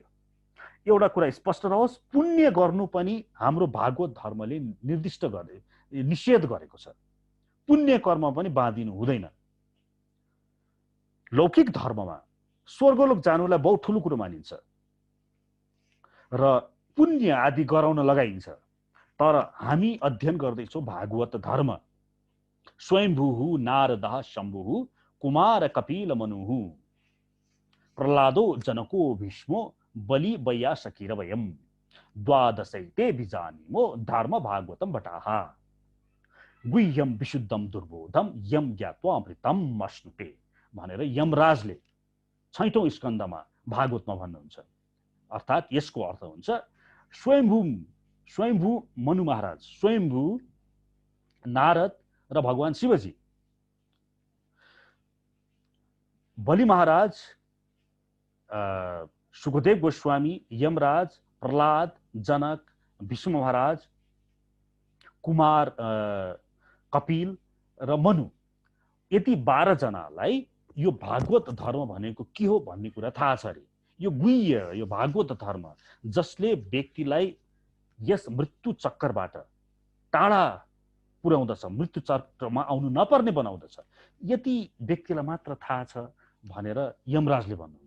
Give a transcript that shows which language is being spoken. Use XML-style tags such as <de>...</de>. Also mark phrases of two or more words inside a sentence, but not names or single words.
<ne>एउटा कुरा स्पष्ट रहोस्, पुण्य गर्नु पनि हाम्रो भागवत धर्मले निर्दिष्ट गरे, निषेध गरेको छ। पुण्य कर्म पनि बाँधिनु हुँदैन। लौकिक धर्ममा स्वर्गलोक जानुलाई बहुत ठुलो कुरो मानिन्छ र पुण्य आदि गराउन लगाइन्छ। तर हामी अध्ययन गर्दैछौँ भागवत धर्म।</ne> <sa>स्वयंभूः नारदः शम्भुः कुमार कपिल मनुः प्रह्लादो जनको भीष्मो बलि वैयासकिरवयम् द्वादशैते बीजानीमो धर्म भागवतम भटाः गुह्यम विशुद्धम दुर्बोधम यम ज्ञात्वा अमृतम अश्नुते</sa> <ne>भनेर यमराजले 6औं स्कन्धमा भागवतमा भन्नुहुन्छ। अर्थात् यसको अर्थ हुन्छ स्वयंभू मनु महाराज, स्वयंभू नारद र भगवान शिवजी, बलि महाराज, सुखदेव गोस्वामी, यमराज, प्रह्लाद, जनक, भीष्म महाराज, कुमार कपिल र मनु, यति 12 जनालाई यो भागवत धर्म भनेको के हो भन्ने कुरा थाहा छ अरे। यो गुह्य, यो भागवत धर्म जसले व्यक्तिलाई यस मृत्यु चक्करबाट टाढा पुर्याउँदछ, मृत्यु चक्रमा आउनु नपर्ने बनाउँदछ, यति व्यक्तिलाई मात्र थाहा छ भनेर यमराजले भन्नुहुन्छ।</ne>